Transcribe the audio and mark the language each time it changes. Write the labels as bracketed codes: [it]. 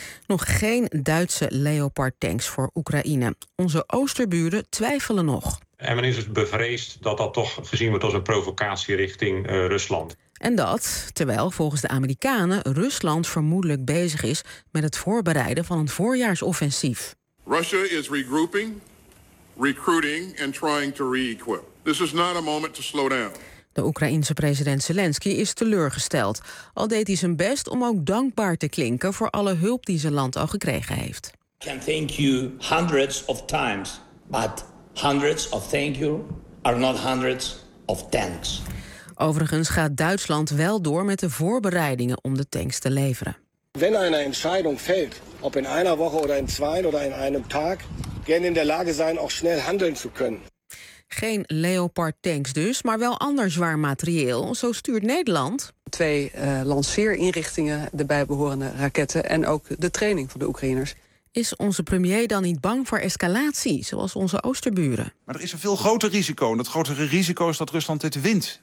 [nl] Nog geen Duitse Leopard-tanks voor Oekraïne. Onze oosterburen twijfelen nog. En men is het bevreesd dat dat toch gezien wordt als een provocatie richting Rusland. En dat terwijl volgens de Amerikanen Rusland vermoedelijk bezig is met het voorbereiden van een voorjaarsoffensief. [en] Russia is regrouping, recruiting and trying to re-equip. This is not a moment to slow down. [nl] De Oekraïense president Zelensky is teleurgesteld. Al deed hij zijn best om ook dankbaar te klinken voor alle hulp die zijn land al gekregen heeft. [en] I can thank you hundreds of times, but hundreds of thank you are not hundreds of thanks. [nl] Overigens gaat Duitsland wel door met de voorbereidingen om de tanks te leveren. [de] Wenn eine Entscheidung fällt, ob in einer Woche oder in zwei oder in einem Tag, gern in der Lage sein, auch schnell handeln zu können. [nl] Geen Leopard-tanks dus, maar wel ander zwaar materieel. Zo stuurt Nederland Twee lanceerinrichtingen, de bijbehorende raketten en ook de training van de Oekraïners. Is onze premier dan niet bang voor escalatie, zoals onze oosterburen? Maar er is een veel groter risico. En dat grotere risico is dat Rusland dit wint.